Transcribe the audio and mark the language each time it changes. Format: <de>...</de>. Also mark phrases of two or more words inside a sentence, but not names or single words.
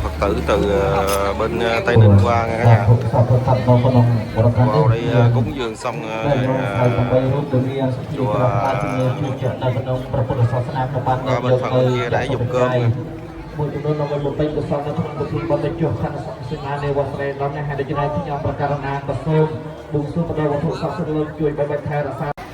<vi>tử từ bên Tây Ninh qua nha cả nhà. Vào đây cúng dường xong chùa qua bên phần bên kia để dùng cơm nha.</vi> <km>មួយចំនួនដើម្បីបំពេញកុសលនៅក្នុងពិធីបុណ្យបញ្ចុះខណ្ឌសង្ឃសេនានៃវត្តស្រែឡំនេះហើយដូច្នេះខ្ញុំប្រកាសណាក៏សូមបួងសួងបដិវត្ថុសពសិទ្ធិលោកជួយបបិថែរក្សា</km>